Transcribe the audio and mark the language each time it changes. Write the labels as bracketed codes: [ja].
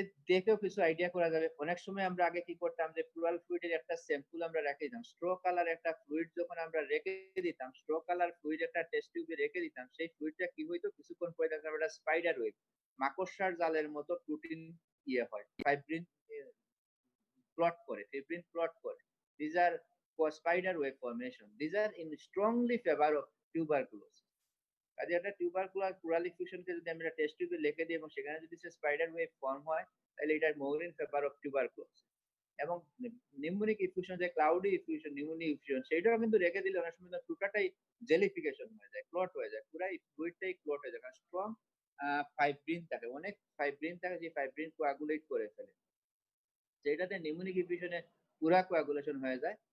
[bn] দেখেও কিছু আইডিয়া করা যাবে। অনেক সময় আমরা আগে কি করতাম যে প্লুরাল ফ্লুইডের একটা স্যাম্পল আমরা রেখে দিতাম, স্ট্রো কালার একটা ফ্লুইড যখন আমরা রেখে দিতাম, স্ট্রো কালার ফ্লুইড একটা টেস্ট টিউবে রেখে দিতাম, সেই ফ্লুইডটা কি হইতো কিছুক্ষণ পরে দেখতাম একটা স্পাইডার ওয়েব, মাকড়সার জালের মতো প্রোটিন ইয়ে হয়, ফাইব্রিন প্লট করে, ফিব্রিন প্লট করে। [en] These are for spider web formation. These are in strongly favor of tuberculosis. [bn] কাজে একটা টিউবারকুলার প্লুরাল এফিউশনকে যদি আমরা টেস্ট টিউবে লিখে দিই এবং সেখানে যদি সে স্পাইডার ওয়েব ফর্ম হয় তাহলে এটা [en] More in favour of tuberculosis. [bn] এবং নিউমোনিক এফিউশন, যে ক্লাউডি এফিউশন, নিউমোনিক এফিউশন, সেটাও কিন্তু রেখে দিলে অনেক সময় পুরোটাই জেলিফিকেশন হয়ে যায়, ক্লট হয়ে যায়, পুরাই ফ্লুইডটাই ক্লট হয়ে যায়, কারণ স্ট্রং ফাইব্রিন থাকে, অনেক ফাইব্রিন থাকে, যে ফাইব্রিন কোয়াগুলেট করে ফেলে, যেটাতে নিউমোনিক এফিউশনে পুরা কোয়াগুলেশন হয়ে যায়।